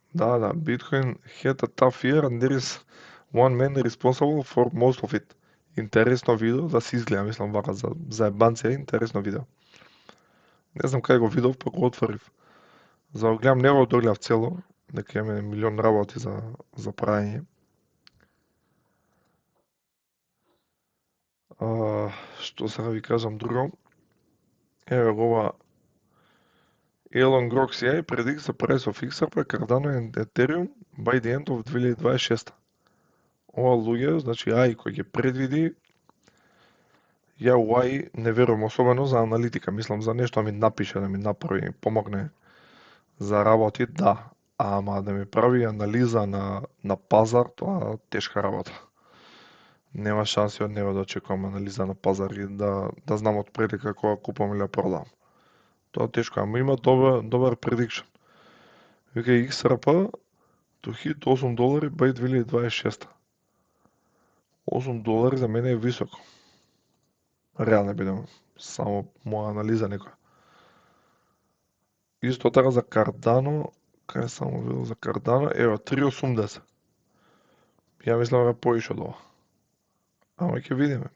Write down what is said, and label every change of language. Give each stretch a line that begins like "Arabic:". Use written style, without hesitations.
English: Bitcoin had a tough year and there is one man responsible for most of it.
Macedonian: Интересно видео, да се изгледа, мислам вака за ебанција, интересно видео. Не знам кај го видов, па го отворив. За да го гледам, не го догледав цело, дека имаме милион работи за правење. Што сега ви кажам друго? Еве го ова
English: Elon Grok CI predicts the price of XRP, Cardano and Ethereum by the end of 2026.
Macedonian: Ова луѓе, значи AI кој ќе предвиди, ја AI не верувам особено за аналитика, мислам за нешто да ми напише, да ми направи, ми помогне за работи, да. Ама да ми прави анализа на пазар, тоа тешка работа. Нема шанси од него да очекувам анализа на пазар и да знам од пред како купам или продавам. Тоа тешко, ама има добар prediction. Вика
English: XRP to hit $8 by 2026.
Macedonian: $8 за мене е високо. Реално бидам, само моја анализа некоја. Исто така за Cardano, кај само видел за Cardano, ева 3.80. Ја мислам дека поише од ова. Ама ќе видиме.